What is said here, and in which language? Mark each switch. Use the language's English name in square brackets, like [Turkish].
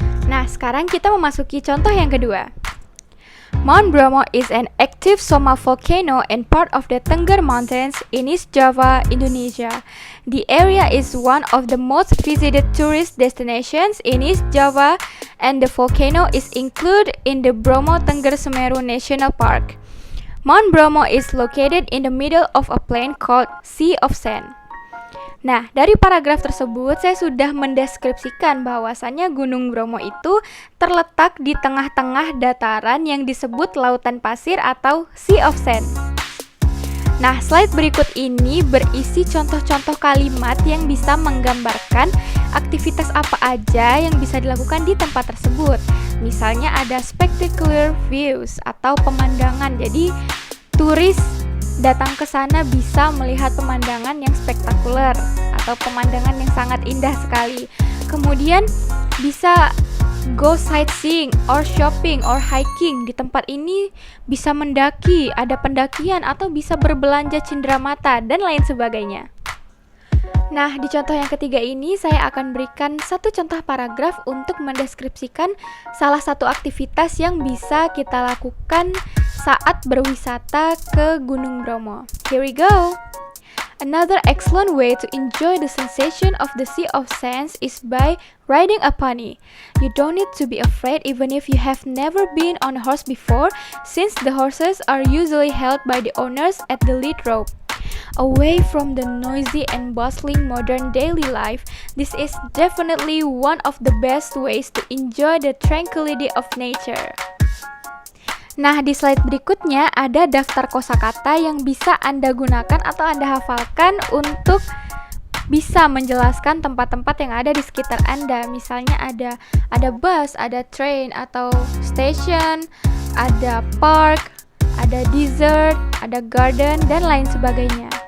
[Indonesian] Nah, sekarang kita memasuki contoh yang kedua. [English] Mount Bromo is an active Soma volcano and part of the Tengger Mountains in East Java, Indonesia. The area is one of the most visited tourist destinations in East Java, and the volcano is included in the Bromo Tengger Semeru National Park. Mount Bromo is located in the middle of a plain called Sea of Sand. [Indonesian] Nah, dari paragraf tersebut saya sudah mendeskripsikan bahwasannya Gunung Bromo itu terletak di tengah-tengah dataran yang disebut lautan pasir atau Sea of Sand. Nah, slide berikut ini berisi contoh-contoh kalimat yang bisa menggambarkan aktivitas apa aja yang bisa dilakukan di tempat tersebut. Misalnya ada spectacular views atau pemandangan. Jadi, turis datang ke sana bisa melihat pemandangan yang spektakuler atau pemandangan yang sangat indah sekali. Kemudian bisa [English] go sightseeing or shopping or hiking. [Indonesian] Di tempat ini bisa mendaki, ada pendakian atau bisa berbelanja cenderamata dan lain sebagainya. Nah, di contoh yang ketiga ini saya akan berikan satu contoh paragraf untuk mendeskripsikan salah satu aktivitas yang bisa kita lakukan saat berwisata ke Gunung Bromo. [English] Here we go! Another excellent way to enjoy the sensation of the Sea of Sands is by riding a pony. You don't need to be afraid even if you have never been on a horse before, since the horses are usually held by the owners at the lead rope. Away from the noisy and bustling modern daily life, this is definitely one of the best ways to enjoy the tranquility of nature. [Indonesian] Nah, di slide berikutnya ada daftar kosakata yang bisa Anda gunakan atau Anda hafalkan untuk bisa menjelaskan tempat-tempat yang ada di sekitar Anda. Misalnya ada bus, ada train atau station, ada park, ada desert, ada garden, dan lain sebagainya.